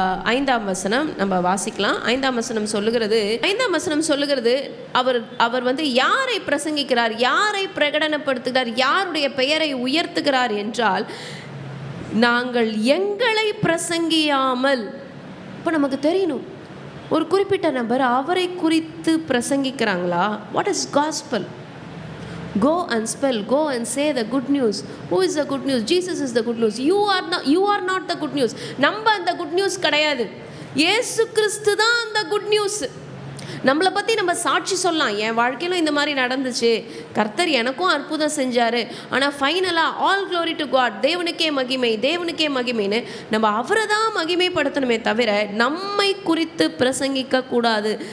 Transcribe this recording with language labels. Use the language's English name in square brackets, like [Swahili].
[Tamil] 5ஆம் வசனம் நம்ம வாசிக்கலாம். 5ஆம் வசனம் சொல்லுகிறது, அவர் யாரை பிரசங்கிக்கிறார், யாரை பிரகடனப்படுத்துகிறார், யாருடைய பெயரை உயர்த்துகிறார் என்றால், நாங்கள் எங்களை பிரசங்கியாமல். இப்போ நமக்கு தெரியணும், ஒரு குறிப்பிட்ட நபர் அவரை குறித்து பிரசங்கிக்கிறாங்களா? [English] What is gospel? Go and spell, go and say the good news. Who is the good news? Jesus is the good news. You are not the good news. [Tamil] நம்ம அந்த குட் நியூஸ் கிடையாது, இயேசு கிறிஸ்து தான் அந்த குட் நியூஸ். நம்மளை பற்றி நம்ம சாட்சி சொல்லலாம், என் வாழ்க்கையிலும் இந்த மாதிரி நடந்துச்சு, கர்த்தர் எனக்கும் அற்புதம் செஞ்சார், ஆனால் ஃபைனலாக [English] all glory to God, [Tamil] தேவனுக்கே மகிமை, தேவனுக்கே மகிமைன்னு நம்ம அவரை தான் மகிமைப்படுத்தணுமே தவிர நம்மை குறித்து பிரசங்கிக்க கூடாது.